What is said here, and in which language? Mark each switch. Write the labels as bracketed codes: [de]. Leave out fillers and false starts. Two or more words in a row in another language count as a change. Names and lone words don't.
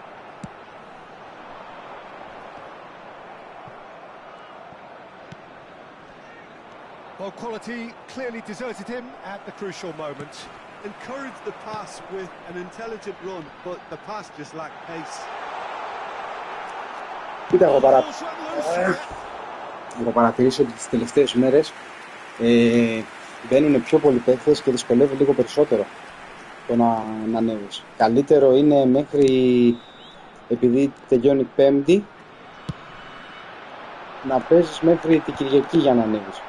[en] Well, quality clearly deserted him at the crucial moment. Encouraged the pass with an intelligent run, but the pass just lacked pace. [el] Κοίτα, έχω παρατηρήσει ότι τις τελευταίες μέρες μπαίνουν πιο πολλοί παίχτες και δυσκολεύει λίγο περισσότερο το να ανέβεις. Καλύτερο είναι μέχρι, επειδή τελειώνει Πέμπτη, να παίζεις μέχρι την Κυριακή για να ανέβεις.